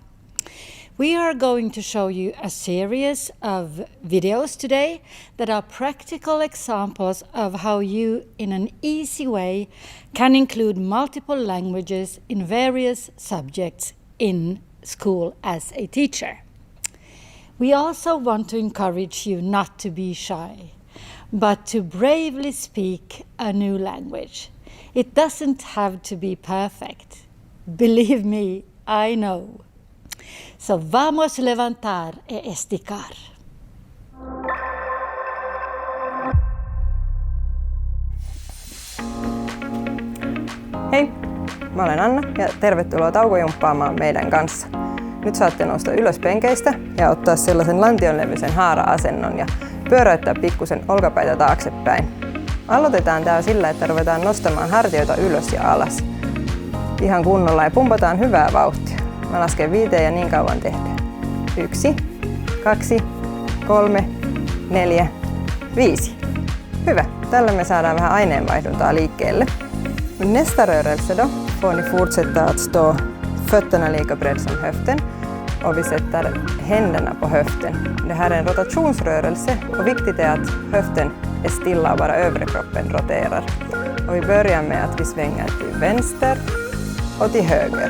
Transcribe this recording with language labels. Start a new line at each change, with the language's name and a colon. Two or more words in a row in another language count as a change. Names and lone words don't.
English: We are going to show you a series of videos today that are practical examples of how you, in an easy way, can include multiple languages in various subjects in school as a teacher. We also want to encourage you not to be shy, but to bravely speak a new language. It doesn't have to be perfect. Believe me, I know.
Portuguese: So vamos levantar e esticar.
Finnish: Hei, mä olen Anna ja tervetuloa taukojumppaamaan meidän kanssa. Nyt saatte nousta ylös penkeistä ja ottaa sellaisen lantionlevyisen haara-asennon ja pyöräyttää pikkusen olkapäitä taaksepäin. Aloitetaan tää sillä, että ruvetaan nostamaan hartioita ylös ja alas. Ihan kunnolla ja pumpataan hyvää vauhtia. Mä lasken 5 ja niin kauan tehdään. 1, 2, 3, 4, 5. Hyvä. Tällä me saadaan vähän aineenvaihduntaa liikkeelle.
Swedish: Nästa rörelse då får ni fortsätta att stå fötterna lika bredd som höften och vi sätter händerna på höften. Det här är en rotationsrörelse och viktigt är att höften är stilla och bara övre kroppen roterar. Och vi börjar med att vi svänger till vänster och till höger.